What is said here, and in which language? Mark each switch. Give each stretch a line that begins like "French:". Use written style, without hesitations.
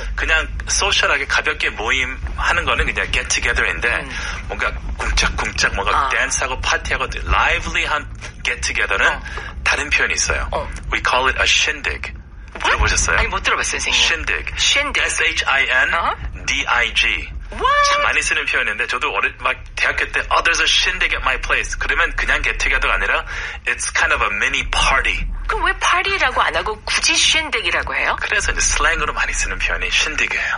Korean: 그냥 소셜하게 가볍게 모임 하는 거는 그냥 get together인데 뭔가 쿵짝쿵짝 뭔가 댄스하고 파티하고 lively한 get together는 다른 표현이 있어요.
English: We call it a shindig.
Korean: 들어보셨어요? 아니 못 들어봤어요, 선생님.
English: shindig. shindig. S-H-I-N-D-I-G.
Korean: 참 많이 쓰는 표현인데 저도 막 대학교 때
English: there's a shindig at my place.
Korean: 그러면 그냥
English: get together가 아니라 it's kind of a mini party.
Korean: 그럼 왜 파티라고 안 하고 굳이 shindig이라고 해요? 그래서 이제 슬랭으로 많이 쓰는 표현이 shindig이에요.